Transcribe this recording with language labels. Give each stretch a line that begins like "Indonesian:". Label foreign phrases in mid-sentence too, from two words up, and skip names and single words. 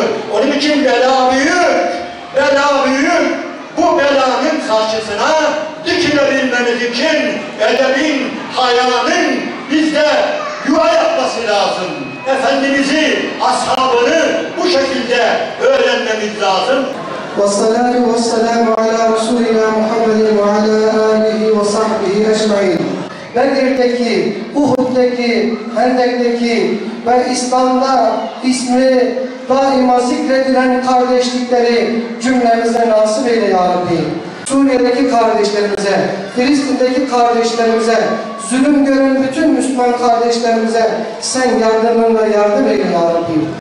Turkish: Onun için bela büyük, bela büyük. Bu belanın karşısına dikilebilmemiz için edebin, hayanın bizde yuva yapması lazım. Efendimiz'i, ashabını bu şekilde öğrenmemiz lazım.
Arabic: والصلاة والسلام على رسولنا محمد وعلى آله وصحبه أجمعين.
Turkish: Bedir'deki, Uhud'daki, Hendek'teki ve İslam'da ismi daima zikredilen kardeşlikleri cümlemize nasip eyle
Arabic: يا ربي.
Turkish: Suriye'deki kardeşlerimize, Filistin'deki kardeşlerimize, zulüm gören bütün Müslüman kardeşlerimize sen yardımınla yardım eyle
Arabic: يا ربي.